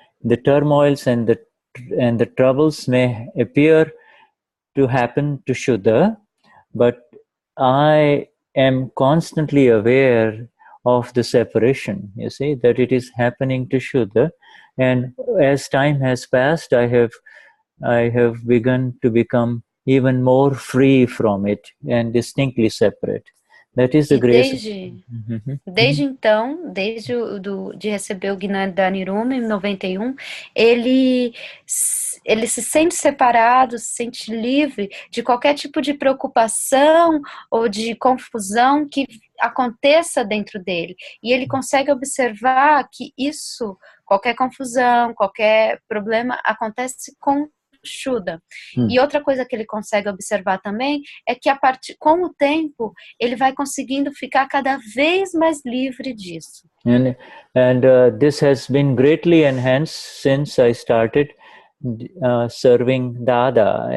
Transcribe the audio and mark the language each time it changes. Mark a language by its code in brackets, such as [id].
[en] The turmoils and the troubles may appear to happen to Shuddha, but I am constantly aware of the separation, you see, that it is happening to Shuddha. And as time has passed, I have begun to become even more free from it and distinctly separate. That is the [pt] E [en] grace. [pt] desde então, de receber o Gnani da Niruma em 91, ele se sente separado, se sente livre de qualquer tipo de preocupação ou de confusão que aconteça dentro dele. E ele consegue observar que isso, qualquer confusão, qualquer problema, acontece com Shuddha. E outra coisa que ele consegue observar também é que com o tempo ele vai conseguindo ficar cada vez mais livre disso. [en] And this has been greatly enhanced since I started serving Dada.